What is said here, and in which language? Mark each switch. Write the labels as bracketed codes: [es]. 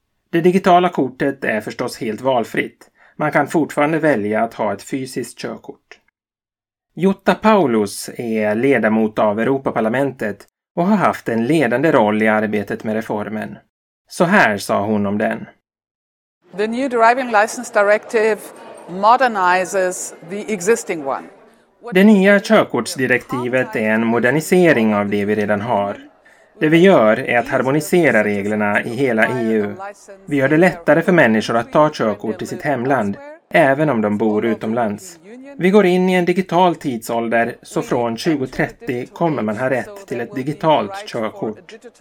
[sv] Det digitala kortet är förstås helt valfritt. Man kan fortfarande välja att ha ett fysiskt körkort. Jutta Paulus är ledamot av Europaparlamentet och har haft en ledande roll i arbetet med reformen. Så här sa hon om den. [en] The new driving license directive modernizes the existing one. [sv] Det nya körkortsdirektivet är en modernisering av det vi redan har. Det vi gör är att harmonisera reglerna i hela EU. Vi gör det lättare för människor att ta körkort i sitt hemland, även om de bor utomlands. Vi går in i en digital tidsålder, så från 2030 kommer man ha rätt till ett digitalt körkort.